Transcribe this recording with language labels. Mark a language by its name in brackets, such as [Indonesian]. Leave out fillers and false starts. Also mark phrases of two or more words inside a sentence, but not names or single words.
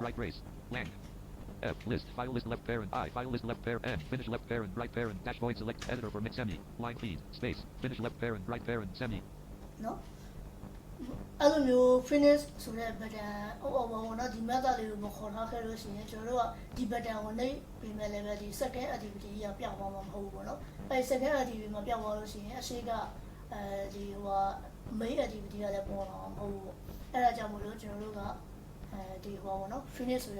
[English] right brace lang F list file list left parent I file list left parent N finish left parent right parent dash void select editor for mid semi line feed space finish left parent right parent semi [Burmese] နော်အဲ့လိုမျိုး finish ဆိုတဲ့ button ဟိုနော်ဒီ method လေးကိုမခေါ်ထားခဲ့လို့ရှိရင်ကျွန်တော်တို့ကဒီ button ကိုနှိပ်ပြီးမဲ့လည်းပဲဒီ [English] second activity [Burmese] ကြီးကပြောင်းသွားမှာမဟုတ်ဘူးပေါ့နော်အဲ့ [English] second activity [Burmese] မှာပြောင်းသွားလို့ရှိရင်အရှိကဒီဟို [English] main activity [Burmese] ကလည်းပေါ်လာမှာမဟုတ်ဘူးပေါ့အဲ့ဒါကြောင့်မို့လို့ကျွန်တော်တို့ကဒီဟိုပေါ့နော် finish ဆို